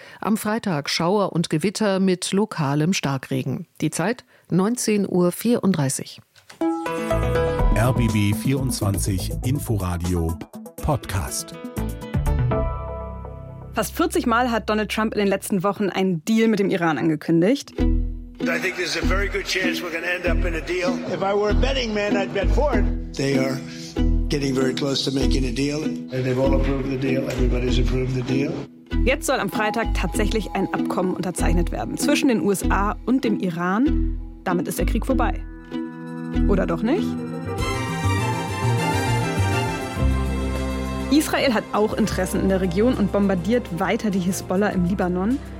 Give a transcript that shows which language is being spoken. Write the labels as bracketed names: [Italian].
[German] Am Freitag Schauer und Gewitter mit lokalem Starkregen. Die Zeit 19.34 Uhr. RBB 24 Inforadio Podcast. Fast 40 Mal hat Donald Trump in den letzten Wochen einen Deal mit dem Iran angekündigt. [English] I think there's a very good chance we're going to end up in a deal. If I were a betting man, I'd bet for it. They are getting very close to making a deal. And they've all approved the deal. Everybody's approved the deal. [German] Jetzt soll am Freitag tatsächlich ein Abkommen unterzeichnet werden zwischen den USA und dem Iran. Damit ist der Krieg vorbei. Oder doch nicht? Israel hat auch Interessen in der Region und bombardiert weiter die Hisbollah im Libanon.